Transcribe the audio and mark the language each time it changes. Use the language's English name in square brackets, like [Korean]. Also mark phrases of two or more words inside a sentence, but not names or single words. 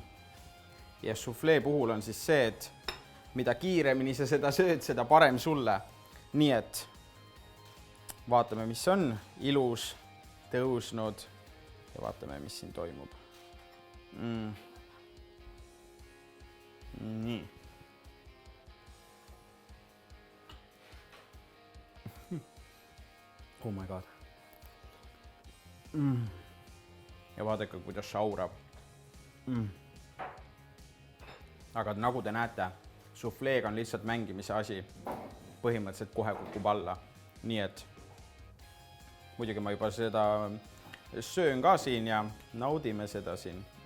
[Estonian] Ja suflee puhul on siis see, et mida kiiremini sa seda sööd, seda parem sulle. Nii et vaatame, mis on ilus, tõusnud ja vaatame, mis siin toimub. Nii. [English] Oh my god. [Estonian] Ja vaadake, kuidas šaurab. Aga nagu te näete, sufleega on lihtsalt mängimise asi. Põhimõtteliselt kohe kukub alla. Nii et muidugi ma juba seda söön ka siin ja naudime seda siin.